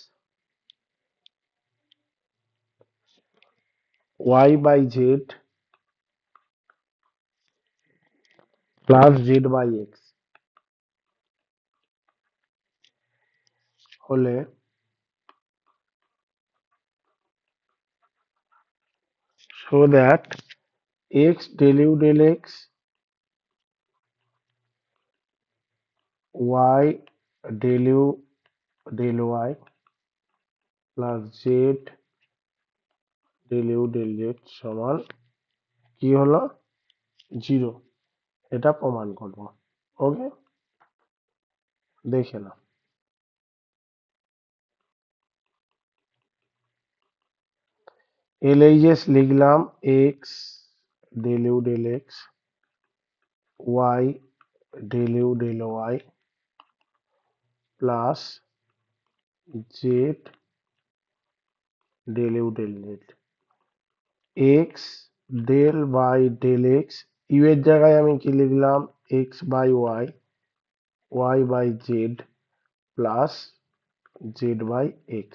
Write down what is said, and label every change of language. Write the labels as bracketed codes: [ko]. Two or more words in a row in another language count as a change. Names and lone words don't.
[en] y by z plus z by x হলে so that x del u del x, y del u del y plus z del u del z [bn] সমান কি হলো, [en] জিরো, [bn] এটা প্রমাণ করব। [en] ওকে, [bn] দেখে নাও, [en] এলএইচএস লিখলাম, x del u del x, y del u del y plus z del u del z x del by del x ইউ [bn] এর জায়গায় আমি কি লিখলাম [en] x by y y by z plus z by x.